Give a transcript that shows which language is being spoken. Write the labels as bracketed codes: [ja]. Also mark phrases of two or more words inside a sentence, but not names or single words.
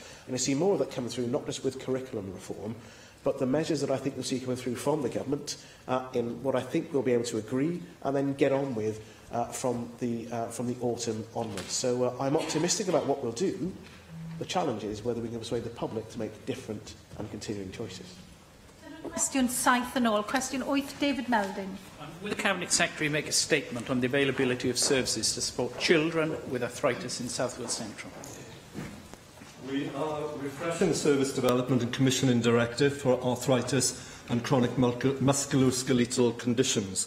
[en] And you see more of that coming through, not just with curriculum reform, but the measures that I think you'll see coming through from the government in what I think we'll be able to agree and then get on with from the autumn onwards. So I'm optimistic about what we'll do. The challenge is whether we can persuade the public to make different and continuing choices. [cy] Cwestiwn 7 yn ôl. Cwestiwn 8, David Melding. [en] Will the Cabinet Secretary make a statement on the availability of services to support children with arthritis in South Wales Central? We are refreshing the Service Development and Commissioning Directive for arthritis and chronic musculoskeletal conditions.